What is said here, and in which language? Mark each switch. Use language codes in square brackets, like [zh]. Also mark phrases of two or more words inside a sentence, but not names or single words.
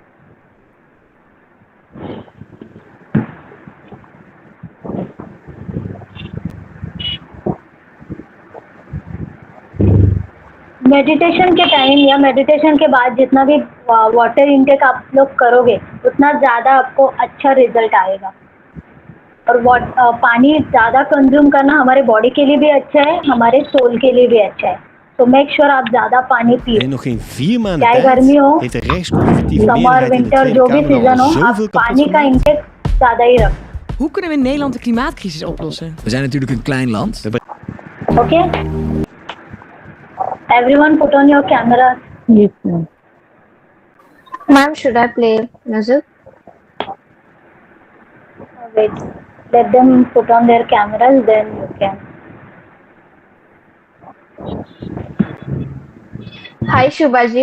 [hi] मेडिटेशन के टाइम या मेडिटेशन के बाद जितना भी [en] water intake [hi] आप लोग करोगे उतना ज़्यादा आपको अच्छा रिजल्ट आएगा। और पानी ज़्यादा कंज्यूम करना हमारे बॉडी के लिए भी अच्छा है, हमारे सोल के लिए भी अच्छा है। [en] So make sure [hi] आप ज्यादा पानी पिए. [nl] En nog geen 4 maanden [hi] चाहे [nl] tijd [hi] गर्मी हो, [nl] heeft de rechtsconservatieve [hi] समर [nl] meerderheid in de [hi] विंटर [nl] Tweede [hi] जो भी [nl] Kamer [hi] सीजन [nl] al [hi] हो, आप [nl] zoveel kapot [hi] पानी का [nl] gemaakt. [hi] इंटेक ज्यादा ही रखें. [nl] Hoe kunnen we in Nederland de klimaatcrisis oplossen? We zijn natuurlijk een klein land. [en] Okay? Everyone put on your cameras. Yes, ma'am. Ma'am, should I play music? Wait. Let them put on their cameras, then you can. Hi, Shubhaji.